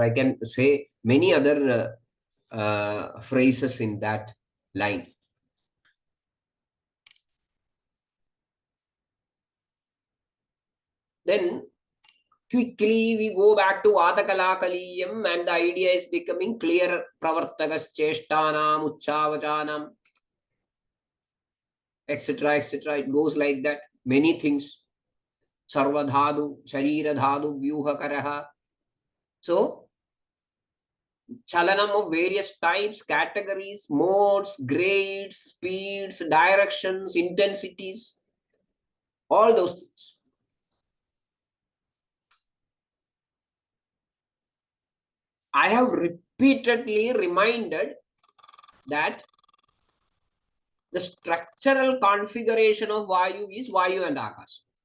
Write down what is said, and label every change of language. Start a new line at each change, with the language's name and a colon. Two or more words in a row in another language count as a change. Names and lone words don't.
English: I can say many other phrases in that line. Then quickly we go back to Adakalakaliyam, and the idea is becoming clearer.
Sanskrit: प्रवर्तकः चेष्टानाम् उच्चावचानाम्,
English: etc., etc. It goes like that. Many things.
Sanskrit: सर्वधातु, शरीरधातु, व्यूहकरः.
English: So, chalanam of various types, categories, modes, grades, speeds, directions, intensities, all those things. I have repeatedly reminded that the structural configuration of Vayu is Vayu and Akasha.